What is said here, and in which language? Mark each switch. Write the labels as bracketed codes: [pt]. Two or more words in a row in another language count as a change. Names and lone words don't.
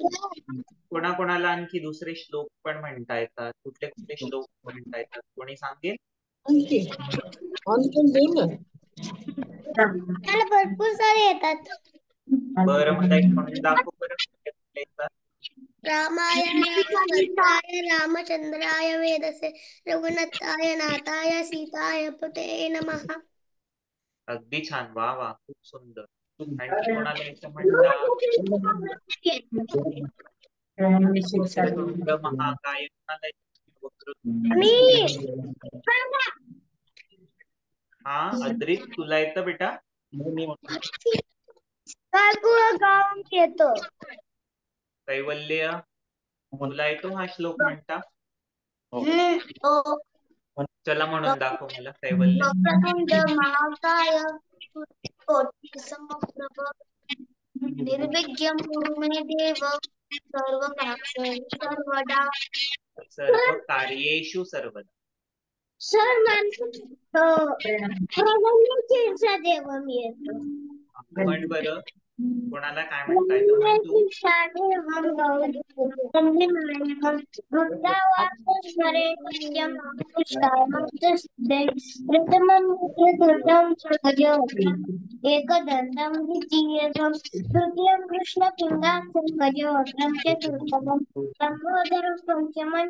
[mr] कोणाकोणाला आणखी दुसरे श्लोक पण म्हणता येतात? कुठले कुठले श्लोक म्हणता येतात कोणी सांगेल? त्याला भरपूर सारे येतात. बरं, मला एक म्हणून दाखव बरं. कुठले कुठले येतात? [sa] रामाय रामभद्राय रामचंद्राय वेदसे रघुनाथाय नाथाय सीताय पते नमः. [mr] अगदी छान, वा वा, खूप सुंदर. आणखी कोणाला यायचं म्हणतात? [sa] वक्रतुंड महाकाय [mr] कोणाला येतं? हा, अद्रित तुला येतं बेटा? गाऊन येतो. कैवल्य तुला येतो हा श्लोक म्हणता? चला म्हणून दाखव मला कैवल्य. [sa] वक्रतुंड महाकाय कोटी समप्रभ निर्विघ्नं कुरु मे देव सर्वदा. सर्व कार्येषु सर्वदा. [mr] सर देव मी येतो. म्हण बरं, कोणाला काय म्हणता येतं म्हण तू? [sa] एकदंतं द्वितीयं तृतीयं कृष्णपिंडाक्षं गजवक्त्रं चतुर्थं लंबोदरं पंचमं